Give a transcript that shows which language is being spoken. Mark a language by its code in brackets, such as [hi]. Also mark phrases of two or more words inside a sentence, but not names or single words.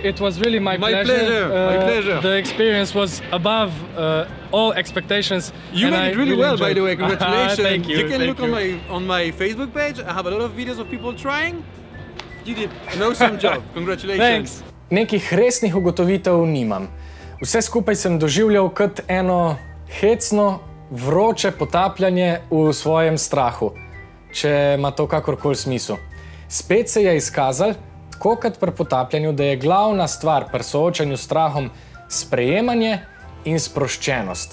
[en] It was really my pleasure. My pleasure. The experience was above all expectations. You made it really well, by the way. Congratulations. Thank you. You can thank look you. on my Facebook page. I have a lot of videos of people trying. You did an awesome job. Congratulations. Thanks. [sl] Nekih resnih ugotovitev nimam. Vse skupaj sem doživljal kot eno hecno, vroče potapljanje v svojem strahu, če ima to kakorkoli smisel. Spet se je izkazalo, tako kot pri potapljanju, da je glavna stvar pri soočanju s strahom sprejemanje in sproščenost.